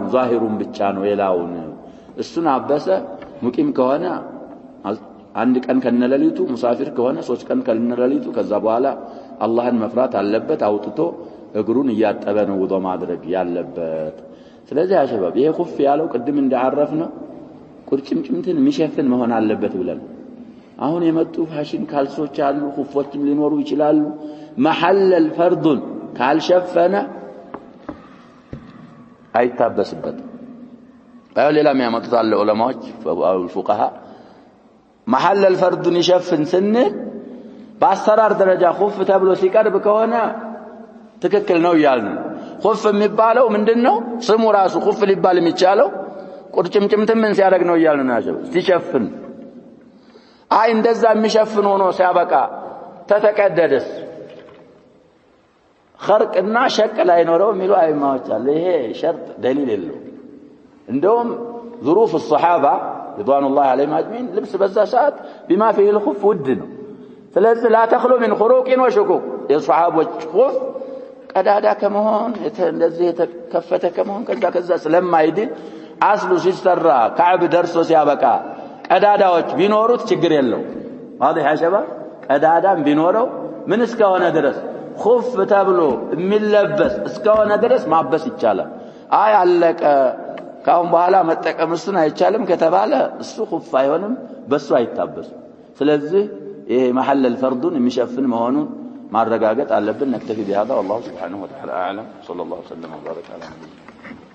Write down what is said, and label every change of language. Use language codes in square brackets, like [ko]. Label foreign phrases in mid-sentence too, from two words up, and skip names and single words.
[am] ዛሂሩን ብቻ ነው የላውን እሱን አበሰ ሙቂም ከሆነ አንድ ቀን ከነለሊቱ ሙሳፊር ከሆነ 3 ቀን ከነለሊቱ ከዛ በኋላ አላህን መፍራት አለበት አውጥቶ እግሩን እያጠበ ነው ውዶ ማድረግ ያለበት ስለዚህ አሸባብ ይሄ ኹፍ ያለው ቅድም እንዳعرفነው ቁርጭምጭምትን የሚሸፍን መሆን አለበት ብለን አሁን የመጡ ፋሽን ካልሶች አሉ ኹፎችም ሊኖሩ ይችላሉ [ar] محل فرض [am] ካልሸፈነ አይታበስበት ሌላ የሚያመጡት አለ ዑለማዎች [ar] الفقهاء محل الفرض [am] ይሸፍን ስንል በአሰራር ደረጃ ኹፍ ተብሎ ሲቀርብ ከሆነ ትክክል ነው ይያልን ኹፍ የሚባለው ምንድነው ስሙ ራሱ ኹፍ ሊባል የሚቻለው ቁርጭምጭምትን ምን ሲያደርግ ነው ይያልን ነው ሲሸፍን አይ እንደዛ የሚሸፍን ሆኖ ሲያበቃ ተተቀደደስ خرقና ሸቅ ላይ ኖረው የሚሉ አይማዎች አለ ይሄ ሸርጥ ደሊል የለው እንደውም [ar] ظروف الصحابه رضوان الله عليهم اجمعين [am] ልብስ በዛ ሰዓት [ar] بما فيه الخف [am] ውድ ነው ስለዚህ [ar] لا تخلو من خروق وشكوك [am] የሷሃቦች ኹፍ ቀዳዳ ከመሆን እንደዚህ የተከፈተ ከመሆን ከዛ ስለማይድን አስሉ ሲሰራ ከዓብ ደርሶ ሲያበቃ ቀዳዳዎች ቢኖሩት ችግር የለው [ar] واضح يا شباب [am] ቀዳዳም ቢኖረው ምን እስከሆነ ድረስ ኹፍ ተብሎ የሚለበስ እስከሆነ ድረስ ማበስ ይቻላል። አይ አለቀ ካሁን በኋላ መጠቀም እሱን አይቻልም ከተባለ እሱ ኹፍ አይሆንም፣ በሱ አይታበስም። ስለዚህ ይሄ መሐለል ፈርዱን የሚሸፍን መሆኑን ማረጋገጥ አለብን። ነክተፊ [ar] بهذا والله سبحانه وتعالى أعلم صلى الله وسلم وبارك على نبينا